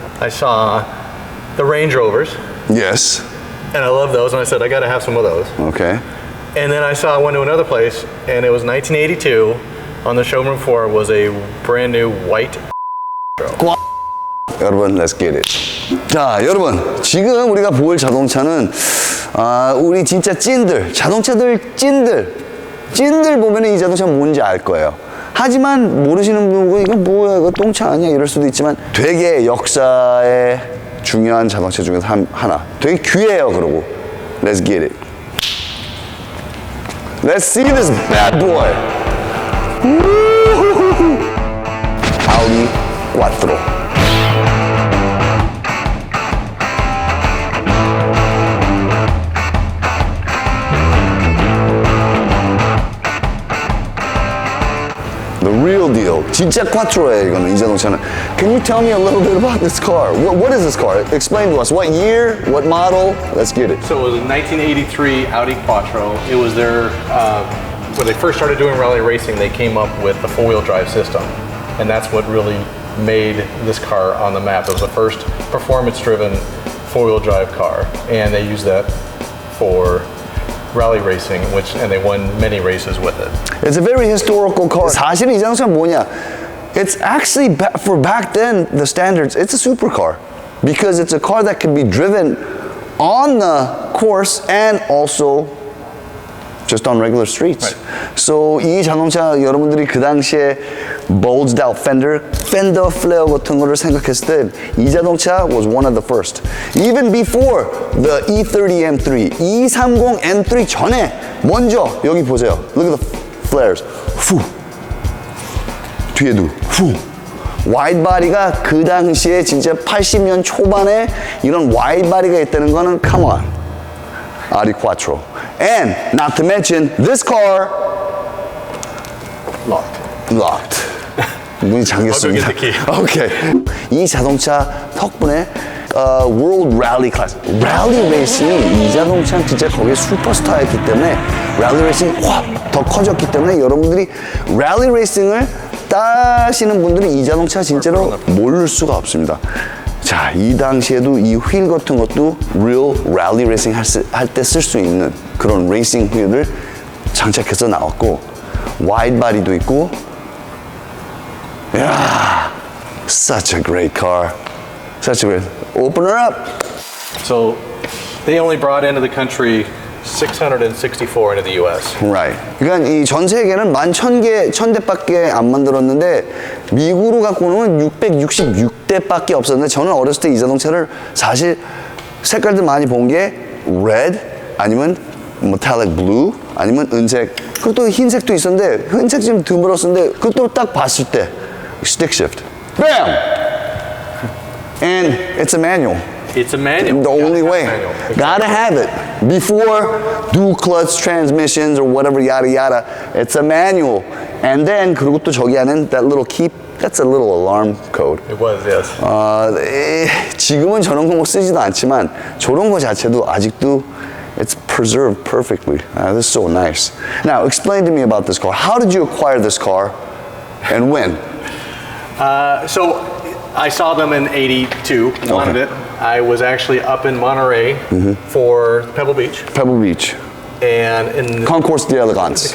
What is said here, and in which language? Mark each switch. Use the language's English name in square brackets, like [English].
[English] I saw the Range Rovers Yes. and I love those and I said I got to have some of those. Okay. And then I went to another place and it was 1982. On the showroom floor was a brand new white. [Korean] 여러분, [English] let's get it. [Korean] 자, 여러분, 지금 우리가 볼 자동차는 우리 진짜 찐들, 자동차들 찐들 보면은 이 자동차 뭔지 알 거예요. 하지만 모르시는 분은 이거 뭐야, 이거 똥차 아니야 이럴 수도 있지만 되게 역사의 중요한 자동차 중에서 하나. 되게 귀해요, 그러고. [English] Let's get it. Let's see this bad boy. Audi Quattro. The real deal. [Korean] 진짜 쿼트로예요, 이거는, 이 자동차는. [English] Can you tell me a little bit about this car? What is this car? Explain to us. What year? What model? Let's get it. So it was a 1983 Audi Quattro. It was their, when they first started doing rally racing, they came up with the four-wheel drive system. And that's what really made this car on the map. It was the first performance-driven four-wheel drive car. And they used that for rally racing, and they won many races with it. It's a very historical car. [Korean] 사실은 이 자동차는 뭐냐? [English] It's actually, for back then, the standards, it's a supercar. Because it's a car that can be driven on the course and also just on regular streets. Right. So [Korean] 이 자동차 여러분들이 그 당시에 [English] bulged out fender flare [Korean] 같은 거를 생각했을 때 이 자동차 [English] was one of the first. Even before the E30 M3, E30 M3 [Korean] 전에 먼저 여기 보세요. [English] Look at the flares. [Korean] 후. 뒤에도 후. 와이드 바디가 그 당시에 진짜 80년 초반에 이런 와이드 바디가 있다는 거는 [English] come on. Audi Quattro. And not to mention this car locked. [Korean] 문이 잠겼습니다. [English] I'll go get the key. Okay. [Korean] 이 자동차 덕분에 World Rally Class, 랠리 레이싱이 이 자동차는 진짜 거기에 슈퍼스타였기 때문에 랠리 레이싱이 확 더 커졌기 때문에 여러분들이 랠리 레이싱을 따시는 분들은 이 자동차 진짜로 모를 수가 없습니다. 자, 이 당시에도 이 휠 같은 것도 [English] real rally racing [Korean] 할 때 쓸 수 있는 그런 레이싱 휠을 장착해서 나왔고 와이드 바디도 있고 야, [English] such a great car. Such a great. Open her up. So they only brought into the country 664 into the U.S. Right. [Korean] 그러니까 이 전 세계는 11,000대밖에 안 만들었는데 미국으로 갖고 오는 666대밖에 없었는데 저는 어렸을 때 이 자동차를 사실 색깔들 많이 본 게 red 아니면 metallic blue 아니면 은색 그리고 또 흰색도 있었는데 흰색 좀 드물었었는데 그것도 딱 봤을 때 stick shift. [English] Bam! And it's a manual. It's a manual. The only way. Manual. Gotta have it. Before dual clutch transmissions or whatever, yada yada, it's a manual. And then, [Korean] 그리고 또 저기 안에 [English] that little key, that's a little alarm code. It was, yes. [Korean] 지금은 저런 거 뭐 쓰지도 않지만 저런 거 자체도 아직도 [English] it's preserved perfectly. This is so nice. Now, explain to me about this car. How did you acquire this car and when? So I saw them in 82, wanted it. I was actually up in Monterey for Pebble Beach. Pebble Beach. And in Concours d'Elegance.